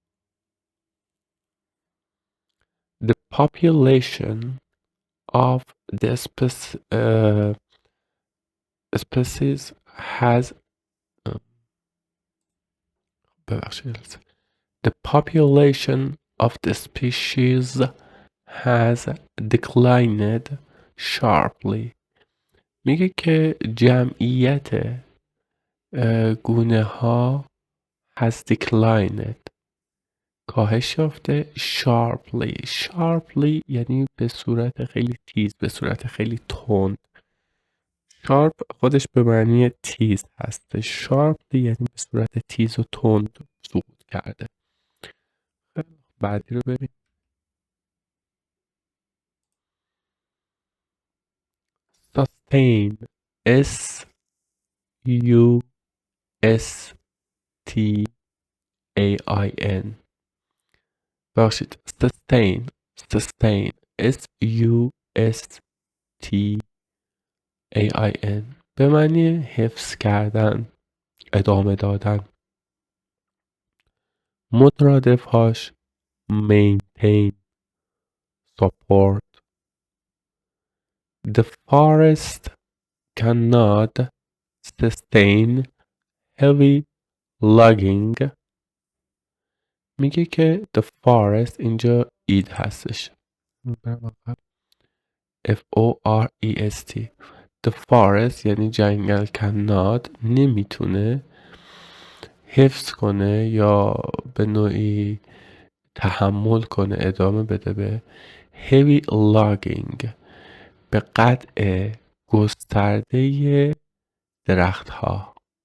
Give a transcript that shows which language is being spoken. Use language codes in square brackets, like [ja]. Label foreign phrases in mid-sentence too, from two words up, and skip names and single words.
[en] The population of the species has ببخشید. The population of the species has declined sharply. [fa] میگه که جمعیت گونه ها [en] has declined [fa] کاهش یافته sharply یعنی به صورت خیلی تیز، به صورت خیلی تند. sharp خودش به معنی تیز هست، sharply یعنی به صورت تیز و تند سقوط کرده. بعدی رو ببین. [en] sustain S U S T A I N. [fa] باشید [en] sustain S U S T A I N [fa] به معنی حفظ کردن، ادامه دادن. مترادفهاش [en] maintain, support. The forest cannot sustain heavy logging. [fa] میگه که [en] the forest [fa] اینجا اید هستش، [en] F-O-R-E-S-T. The forest [fa] یعنی جنگل cannot نمیتونه حفظ کنه یا به نوعی تحمل کنه، ادامه بده به [en] heavy logging، [fa] به قطع گسترده درخت ها.